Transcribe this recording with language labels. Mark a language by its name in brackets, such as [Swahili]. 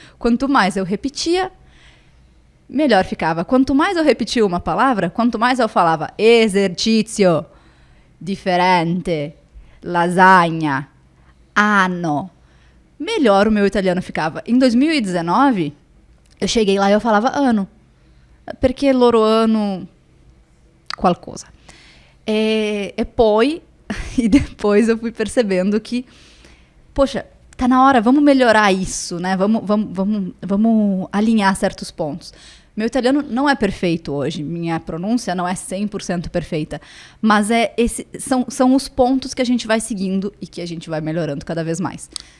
[Portuguese] Quanto mais eu repetia, melhor ficava. Quanto mais eu repetia uma palavra, quanto mais eu falava [Italian] esercizio, differente, lasagna, anno, [Portuguese] melhor o meu italiano ficava. Em 2019, eu cheguei lá e eu falava ano. [Italian] Perché loro hanno qualcosa. [Portuguese] E depois eu fui percebendo que, poxa, tá na hora, vamos melhorar isso, né? Vamos alinhar certos pontos. Meu italiano não é perfeito hoje, minha pronúncia não é 100% perfeita, mas são os pontos que a gente vai seguindo e que a gente vai melhorando cada vez mais.